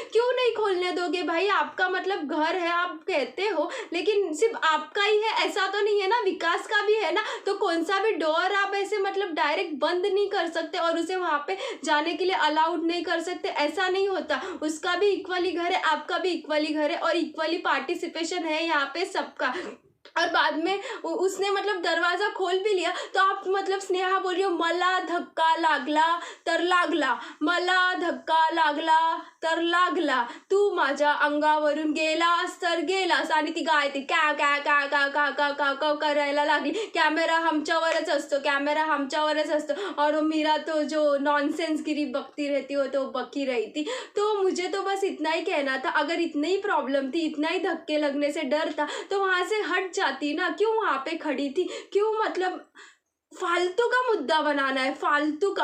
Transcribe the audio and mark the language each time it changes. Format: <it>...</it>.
<hi>क्यों नहीं खोलने दोगे भाई? आपका मतलब घर है, आप कहते हो, लेकिन सिर्फ आपका ही है ऐसा तो नहीं है ना, विकास का भी है ना। तो कौन सा भी डोर आप ऐसे मतलब डायरेक्ट बंद नहीं कर सकते और उसे वहाँ पे जाने के लिए अलाउड नहीं कर सकते, ऐसा नहीं होता। उसका भी इक्वली घर है, आपका भी इक्वली घर है और इक्वली पार्टिसिपेशन है यहाँ पे सबका। और बाद में उसने मतलब दरवाजा खोल भी लिया, तो आप मतलब स्नेहा बोल रही हो</hi> <mr>मला धक्का लागला तर लागला, मला धक्का लागला तर लागला, तू माझ्या अंगावरून गेलास तर गेलास, आणि ती गायते क्या क्या क्या क्या क्या क्या क्या क्या करायला लागली, कॅमेरा हमच्यावरच असतो, कॅमेरा हमच्यावरच असतो।</mr> <hi>और मीरा तो जो नॉनसेंस गिरी बकती रहती हो तो बकी रही थी। तो मुझे तो बस इतना ही कहना था, अगर इतनी ही प्रॉब्लम थी, इतना ही धक्के लगने से डर था, तो वहाँ से हट जाती ना, क्यों वहाँ पे खड़ी थी? क्यों मतलब फालतू का मुद्दा बनाना है, फालतू का।</hi>